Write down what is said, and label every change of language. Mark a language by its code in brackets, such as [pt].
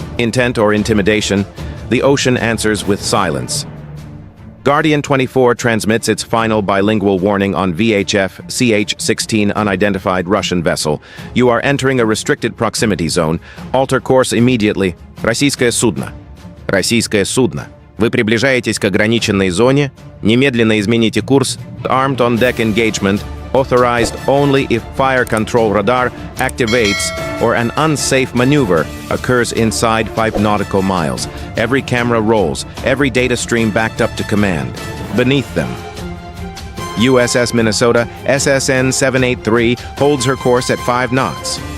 [en] Intent or intimidation, the ocean answers with silence. Guardian-24 transmits its final bilingual warning on VHF CH-16 unidentified Russian vessel. You are entering a restricted proximity zone. Alter course immediately. [ru] Российское судно. Российское судно. Вы приближаетесь к ограниченной зоне. Немедленно измените курс. [en] Armed on deck engagement. Authorized only if fire control radar activates or an unsafe maneuver occurs inside 5 nautical miles. Every camera rolls, every data stream backed up to command. Beneath them, USS Minnesota SSN 783 holds her course at 5 knots.